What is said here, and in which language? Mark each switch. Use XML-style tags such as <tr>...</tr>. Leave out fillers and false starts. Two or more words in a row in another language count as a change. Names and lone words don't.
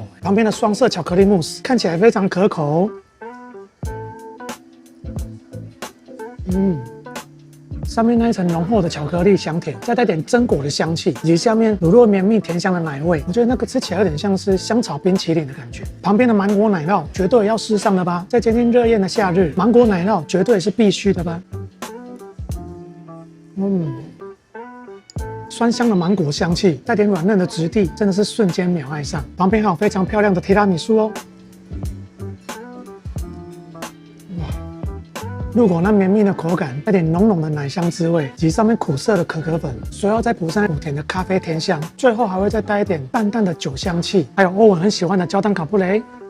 <zh>旁邊的雙色巧克力慕斯看起來非常可口。上面那一層濃厚的巧克力香甜，再帶點榛果的香氣，以及下面乳酪綿密甜香的奶味，我覺得那個吃起來有點像是香草冰淇淋的感覺。旁邊的芒果奶酪絕對要試上了吧？在接近熱宴的夏日，芒果奶酪絕對是必須的吧？酸香的芒果香氣，帶點軟嫩的質地，真的是瞬間秒愛上。旁邊還有非常漂亮的提拉米蘇哦。入口那綿密的口感，帶點濃濃的奶香滋味，以及上面苦澀的可可粉，隨後再補上苦甜的咖啡甜香，最後還會再帶一點淡淡的酒香氣，還有歐文很喜歡的焦糖卡布雷。</zh>